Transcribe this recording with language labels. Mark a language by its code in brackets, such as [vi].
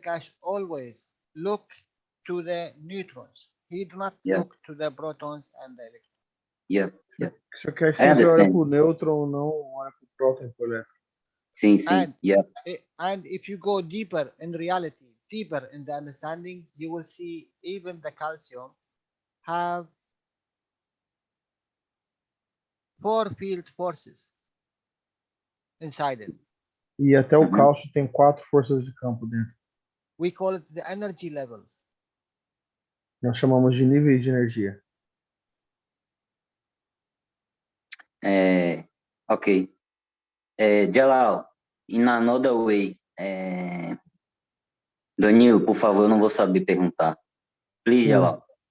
[en] Keshe always look to the neutrons. He do not look to the protons and the electrons. Yeah. [pt] Você quer sempre olhar para o nêutron, não olha para o próton e para o elétron. Sim. [en] And if you go deeper in reality, deeper in the understanding, you will see even the calcium have 4 field forces inside it. [pt] E até o cálcio tem 4 forças de campo dentro. [en] We call it the energy levels. [pt] Nós chamamos de níveis de energia. [en] Ok. Jalal, in another way. [pt] Danilo, por favor, eu não vou saber perguntar. [en] Please, Jalal.